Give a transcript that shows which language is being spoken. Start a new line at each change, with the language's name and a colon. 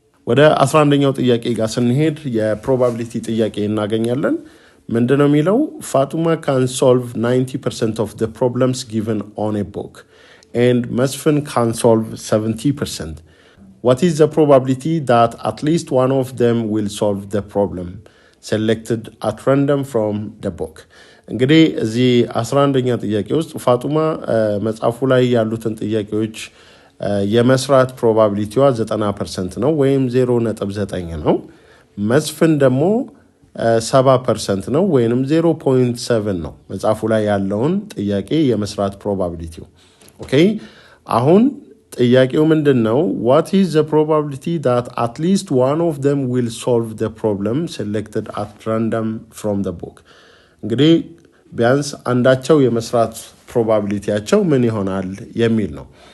Amharic: ወደ 11ኛው ጥያቄ ጋር ስንሄድ የፕሮባቢሊቲ ጥያቄ እናገኛለን ምንድነው የሚለው
English: Fatuma can solve 90% of the problems given on a book and Masfin can solve 70%. What is the probability that at least one of them will solve the problem selected at random from the book?
Amharic: እንግዲህ እዚህ 11ኛ ጥያቄ ውስጥ ፋጡማ መጽሐፉ ላይ ያሉትን ጥያቄዎች የመስራት ፕሮባቢሊቲዋ 90% ነው ወይም 0.9 ነው መስፍን ደግሞ 7% ነው ወይንም 0.7 ነው መጽሐፉ ላይ ያለውን ጥያቄ የመስራት ፕሮባቢሊቲው ኦኬ አሁን ጥያቄው ምንድነው
English: what is the probability that at least one of them will solve the problem selected at random from the book
Amharic: እንግዲህ ቢያንስ አንዳቸው የመስራት ፕሮባቢሊቲያቸው ምን ይሆናል የሚል ነው